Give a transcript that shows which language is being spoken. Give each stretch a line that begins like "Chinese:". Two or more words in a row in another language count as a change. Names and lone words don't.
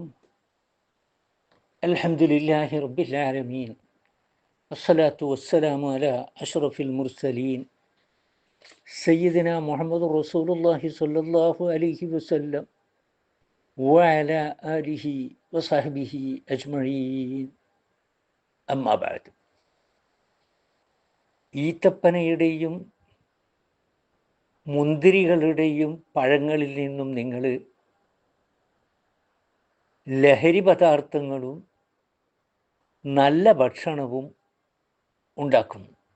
Arabic: الحمد لله رب العالمين، والصلاة والسلام على أشرف المرسلين سيدنا محمد رسول الله صلى الله عليه وسلم وعلى آله وصحبه أجمعين. أما بعد.
Malayalam: ഈത്തപ്പനയുടെയും മുന്തിരികളുടെയും പഴങ്ങളിൽ നിന്നും നിങ്ങൾ ലഹരി പദാർത്ഥങ്ങളും നല്ല ഭക്ഷണവും ഉണ്ടാക്കുന്നു.